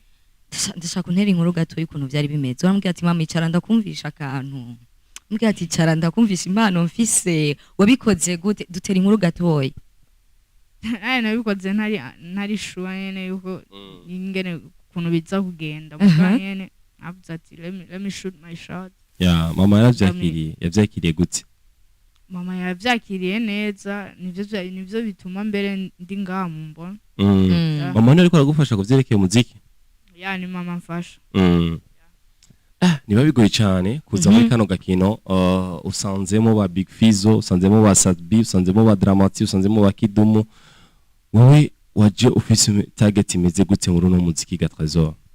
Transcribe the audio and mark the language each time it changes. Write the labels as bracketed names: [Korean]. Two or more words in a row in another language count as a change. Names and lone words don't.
[Rundi] ndashaka kuntera inkuru gato y'ukuntu byari bimeze urambwira ati mama icara ndakumvisha akantu mbwira ati icara ndakumvisha impano mfise wabikoze gute dutera inkuru gatoya nabikoze ntari sure nyene yuko ingene ukuntu biza kugenda muga nyene avuze ati [English] let me shoot my shot [Rundi] mama yavyakiriye gute mama yavyakiriye neza nivyo bituma mbere ndi ngaha mu mbona mama ni ariko aragufasha kuvyerekeye umuziki ni mama mfasha niba bigoye cyane kuza muri kano gakino usanzemo ba Big Fizzo usanzemo ba Sadbi usanzemo ba Dramati usanzemo ba Kidumu wowe waje ufise target imeze gute muri no muziki ga Trezor